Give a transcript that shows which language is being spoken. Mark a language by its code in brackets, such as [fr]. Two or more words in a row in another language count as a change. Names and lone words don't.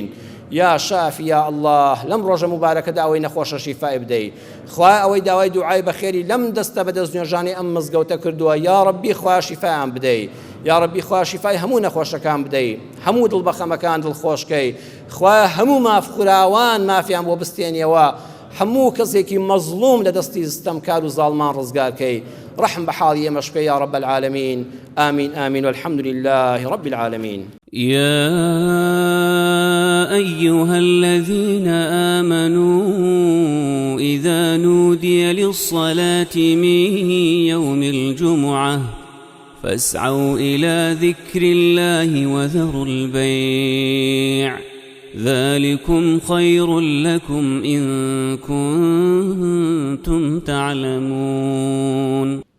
[ar] یا شافی یا الله [ckb] لەم ڕۆژە مبارەکەدا ئەوەی نەخۆشە شیفای بدەی، خوا ئەوەی داوای دوعای بەخێری لەم دەستە بەدەست نوێژانی ئەم مزگەوتە کردووە، یا ڕەبی خوا شیفایان بدەی، یا ڕەبی خوا شیفای هەموو نەخۆشەکان بدەی، هەموو دڵبەخەمەکان دڵخۆشکەی، خوا هەموو مافخوراوان مافیان بۆ بستێنیەوە، هەموو کەسێکی مەظلوم لە دەستی ستەمکار و زاڵمان ڕزگارکەی، [ar] رحم بحالي مشكي يا رب العالمين. آمين آمين والحمد لله رب العالمين. يا أيها الذين آمنوا إذا نودي للصلاة من يوم الجمعة فاسعوا إلى ذكر الله وذروا البيع ذلكم خير لكم إن كنتم تعلمون.